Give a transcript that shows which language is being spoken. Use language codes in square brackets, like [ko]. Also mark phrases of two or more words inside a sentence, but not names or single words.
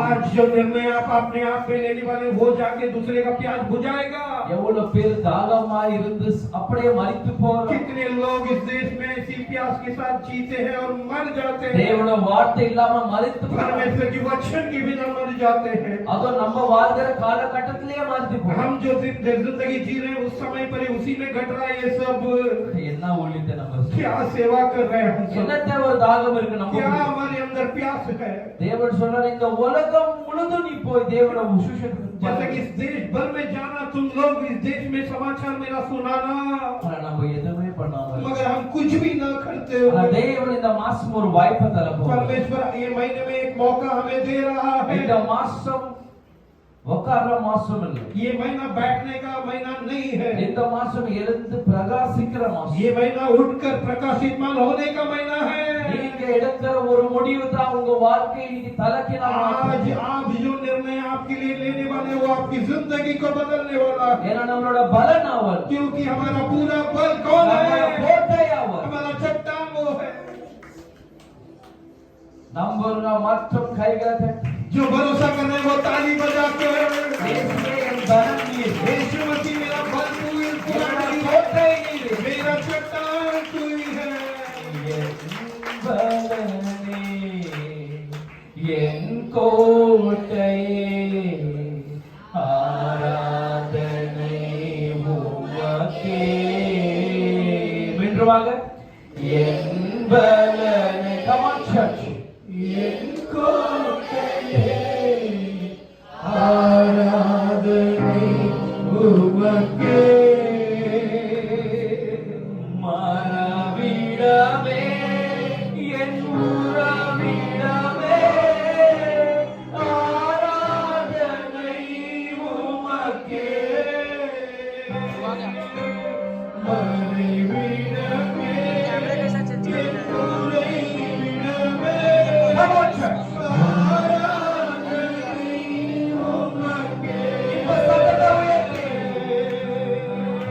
[hi] आज जो निर्णय आप अपने आप पे लेने वाले वो जाके दूसरे का प्यास बुझाएगा। [ta] எவ்வளவு பேர் தாகமா இருந்து அப்படியே மரித்து போறாங்க. [hi] कितने लोग इस देश में इसी प्यास के साथ जीते हैं और मर जाते हैं। [ta] தேவனோட வார்த்தை இல்லாம மரித்து போறாங்க. [hi] परमेश्वर की वचन के बिना मर जाते हैं। [ta] அதோ நம்ம வாழ்கிற காலகட்டத்திலேயே மரித்து போறாங்க. [hi] हम जो जिंदगी जी रहे हैं उस समय पर ही उसी में घट रहा है ये सब। [ta] என்ன ஊழியத்தை நம்ம [hi] क्या सेवा कर रहे हैं हम सब? [ta] என்னத்த ஒரு தாகம் இருக்கு நம்ம? [hi] क्या हमारे अंदर प्यास है? [ta] தேவன் சொல்றாரு இந்த உலகம் முழுதும் நீ போய் தேவனோட சுவிசேஷத்தை [hi] जैसे कि इस देश भर में जाना, तुम लोग इस देश में समाचार मेरा सुनाना, [ta] ஆனா நம்ம எதுவுமே பண்ணாம [hi] मगर हम कुछ भी ना करते [ta] ஆனா [hi] हो। [ta] தேவன் இந்த மாசம் ஒரு வாய்ப்பை தர போறார். [hi] परमेश्वर ये महीने में एक मौका हमें दे रहा [ta] இந்த [hi] है। [ta] மாசம் உட்கார்ற மாசம் இல்ல. [hi] ये महीना बैठने का महीना नहीं है। [ta] இந்த மாசம் எழுந்து பிரகாசிக்கிற மாசம். [hi] ये महीना उठकर प्रकाशितमान होने का महीना है। [ta] நீங்க எடுக்கிற ஒரு முடிவு தான் உங்க வாழ்க்கையை இன்னைக்கு தலைகீழா மாற்றும். [hi] आज आप जो निर्णय आपके लिए लेने वाले वो आपकी जिंदगी को बदलने वाला है। [ta] ஏன்னா நம்மளோட பலன் அவர், [hi] क्योंकि हमारा पूरा बल कौन [ta] நம்மளோட [hi] है? [ta] கோட்டை அவர். [hi] हमारा चट्टान वो है। [ta] நம்புற மற்றும் கைகளை தட்டி [hi] जो भरोसा कर रहे हैं वो ताली बजाकर [ta] இயேசுவே என் பலன் நீர், [hi] यीशु मसीह मेरा बल तू ही, [ta] என்னோட கோட்டை நீர், [hi] मेरा चट्टान तू ही है। [ta] என் பலனே, என் கோட்டையே, ஆராதனை உமக்கே. மீண்டுமாக என் பலனே. [en] Come on church. [ta] என் கோட்டையே, ஆராதனை உமக்கே. மனவிடமே, என் உறவிடமே, ஆராதனை உமக்கே. மறைவிடமே, என் உறைவிடமே, [en] Come on, church. [ta] ஆராதனை உமக்கே. இப்ப சத்தத்தை உயர்த்தி.